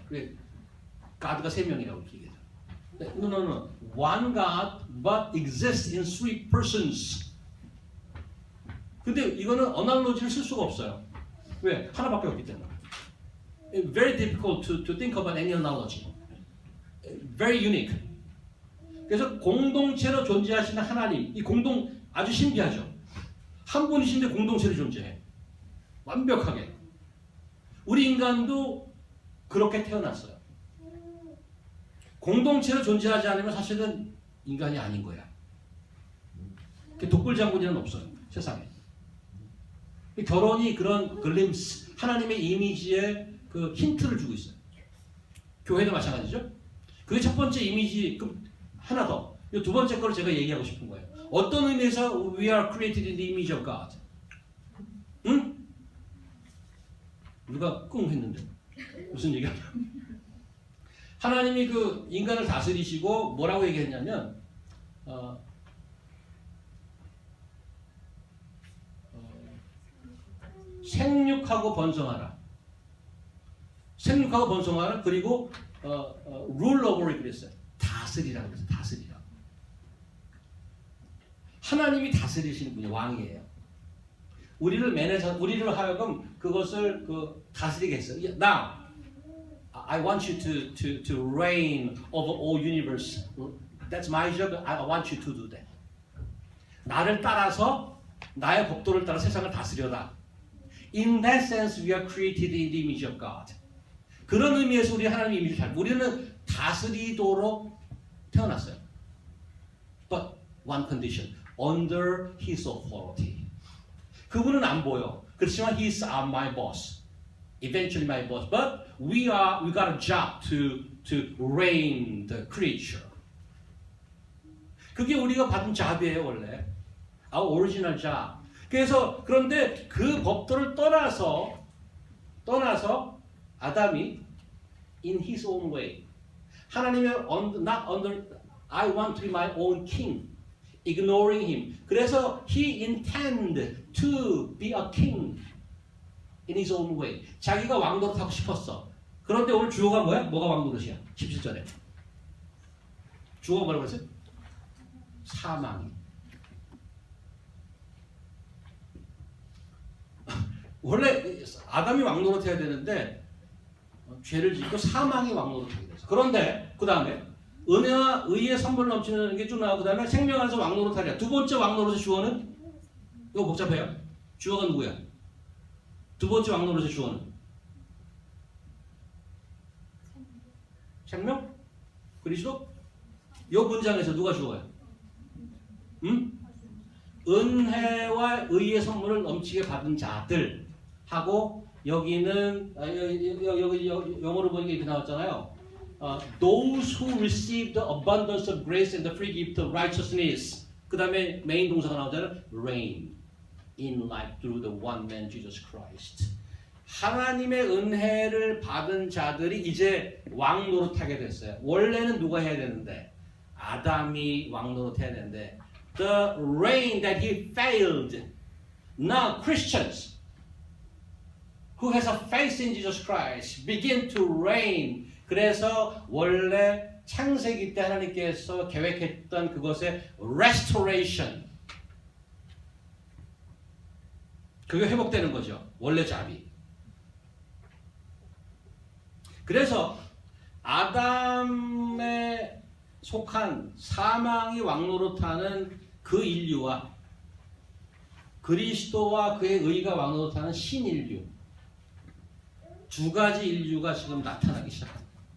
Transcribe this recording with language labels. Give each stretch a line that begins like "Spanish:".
Korean: 그게 가드가 3명이라고 얘기해요.
English: No. One God but exists in 3 persons.
Korean: 근데 이거는 어날로지를 쓸 수가 없어요. 왜? 하나밖에 없기 때문에.
English: Very difficult to think about any analogy. Very unique.
Korean: 그래서 공동체로 존재하시는 하나님, 이 공동 아주 신기하죠. 한 분이신데 공동체로 존재해. 완벽하게. 우리 인간도 그렇게 태어났어요. 공동체로 존재하지 않으면 사실은 인간이 아닌 거야. 독불장군이는 없어요. 세상에. 결혼이 그런 글림스, 하나님의 이미지에 그 힌트를 주고 있어요. 교회도 마찬가지죠. 그게 첫 번째 이미지. 그럼 하나 더. 이 두 번째 걸 제가 얘기하고 싶은 거예요. 어떤 의미에서
English: we are created in the image of God? 응?
Korean: 누가 꿍 했는데 무슨 얘기야? 하나님이 그 인간을 다스리시고 뭐라고 얘기했냐면 생육하고 번성하라. 생육하고 번성하라. 그리고
English: rule over it
Korean: 그랬어요. 다스리라고 그랬어요. 다스리라. 하나님이 다스리시는 분이 왕이에요. 우리를 하여금 그것을 다스리게 했어요.
English: Now, I want you to reign over all universe. That's my job. I want you to do that.
Korean: 나를 따라서 나의 법도를 따라 세상을 다스려라.
English: In that sense, we are created in the image of God.
Korean: 그런 의미에서 우리 하나님의 이미지를 잘. 우리는 다스리도록 태어났어요.
English: But one condition, under His authority.
Korean: 그분은 안 보여. 그렇지만
English: He's my boss. Eventually my boss. But we got a job to reign the creature.
Korean: 그게 우리가 받은 잡이에요 원래.
English: Our original job.
Korean: 그래서 그런데 그 법도를 떠나서 아담이
English: in his own way.
Korean: 하나님의
English: not under I want to be my own king. Ignoring him.
Korean: 그래서
English: he intended to be a king in his own way.
Korean: 자기가 왕노릇 하고 싶었어. 그런데 오늘 주어가 뭐야? 뭐가 왕노릇이야? 17절에. 주어가 뭐라고 했어요? 사망이. 원래 아담이 왕노릇 해야 되는데 죄를 짓고 사망이 왕노릇 하게 됐어. 그런데 그 다음에 은혜와 의의 선물 넘치는 게 쭉 나오고 그 다음에 생명 안에서 왕노릇 하랴. 두 번째 왕노릇의 주어는 이거 복잡해요. 주어가 누구야? 두 번째 왕 노릇의 주어는 생명? 그리스도? 이 문장에서 누가 주어요? 은혜와 의의 선물을 넘치게 받은 자들 하고 여기는 여기 영어로 보니까 이렇게 나왔잖아요.
English: Those who receive the abundance of grace and the free gift of righteousness.
Korean: 그 다음에 메인 동사가 나오잖아요.
English: Reign in life through the one man Jesus Christ.
Korean: 하나님의 은혜를 받은 자들이 이제 왕 노릇하게 됐어요. 원래는 누가 해야 되는데? 아담이 왕 노릇해야 되는데
English: the reign that he failed. Now Christians who has a faith in Jesus Christ begin to reign.
Korean: 그래서 원래 창세기 때 하나님께서 계획했던 그것의 restoration. 그게 회복되는 거죠. 원래 자비. 그래서 아담에 속한 사망이 왕노릇하는 그 인류와 그리스도와 그의 의가 왕노릇하는 신인류 두 가지 인류가 지금 나타나기 시작합니다.